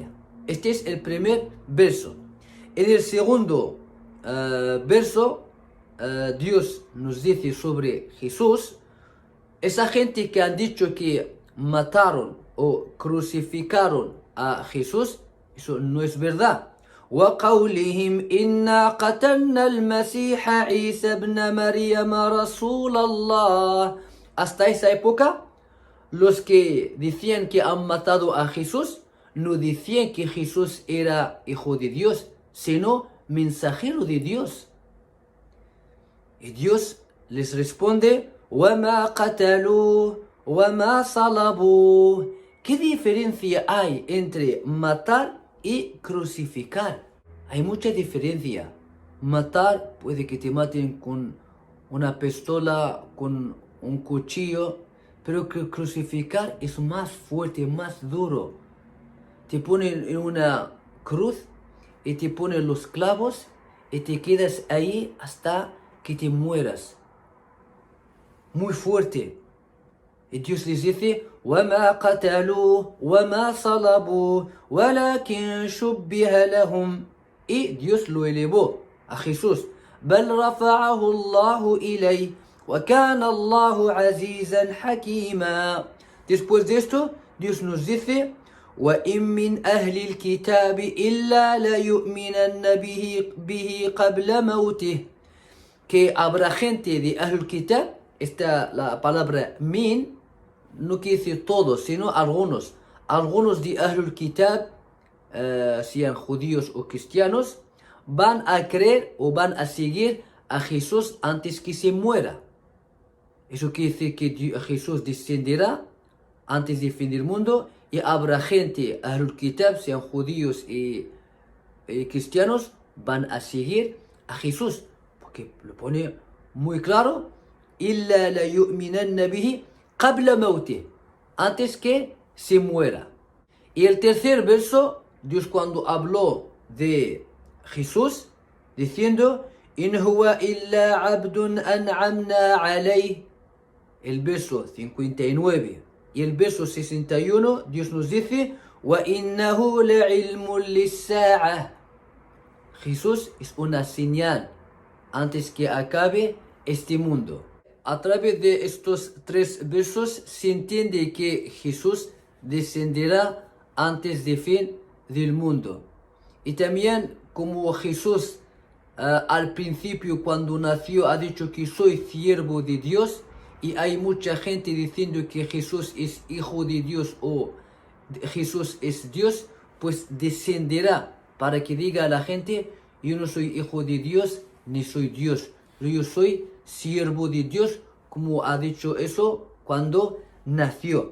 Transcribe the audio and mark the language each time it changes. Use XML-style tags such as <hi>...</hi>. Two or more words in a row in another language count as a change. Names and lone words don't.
<es>Este es el primer verso. En el segundo verso, Dios nos dice sobre Jesús: esa gente que han dicho que mataron o crucificaron a Jesús, eso no es verdad.</es> <ar>وقولهم إنا قتلنا المسيح عيسى ابن مريم رسول الله.</ar> <es>Hasta esa época, los que decían que han matado a Jesús no decían que Jesús era hijo de Dios, sino mensajero de Dios. Y Dios les responde:</es> <ar>وما قتلوه وما صلبوه.</ar> <es>¿Qué diferencia hay entre matar y crucificar? Hay mucha diferencia. Matar, puede que te maten con una pistola, con un cuchillo, pero crucificar es más fuerte, más duro. Te ponen en una cruz y te ponen los clavos y te quedas ahí hasta que te mueras. Muy fuerte. Y Dios les dice:</es> <ar>وما قتلوه وما صلبوه ولكن شبه لهم.</ar> <es>Y Dios lo elevó a Jesús.</es> <ar>بل رفعه الله إليه وكان الله عزيزا حكيما.</ar> <es>Después de esto, Dios nos dice:</es> <ar>وإن من أهل الكتاب إلا ليؤمنن به قبل موته.</ar> <es>Que habrá gente de</es> <ar>أهل الكتاب.</ar> <es>La palabra min no quiere decir todos, sino algunos. Algunos de</es> <ar>أهل الكتاب,</ar> <es>sean judíos o cristianos, van a creer o van a seguir a Jesús antes que se muera. Eso quiere decir que Jesús descenderá antes del fin del mundo y habrá gente,</es> <ar>أهل الكتاب,</ar> <es>sean judíos y cristianos, van a seguir a Jesús. Porque lo pone muy claro:</es> <ar>إلا ليؤمنن به قبل موته.</ar> <es>Antes que se muera. Y el tercer verso, Dios cuando habló de Jesús, diciendo:</es> <ar>إن هو إلا عبد أنعمنا عليه.</ar> <es>El verso 59 y el verso 61, Dios nos dice:</es> <ar>وإنه لعلم للساعة.</ar> <es>Jesús es una señal antes que acabe este mundo. A través de estos 3 versos se entiende que Jesús descenderá antes del fin del mundo. Y también como Jesús al principio cuando nació ha dicho que soy siervo de Dios y hay mucha gente diciendo que Jesús es hijo de Dios o Jesús es Dios, pues descenderá para que diga a la gente, yo no soy hijo de Dios ni soy Dios, yo soy siervo de Dios, como ha dicho eso cuando nació.</es>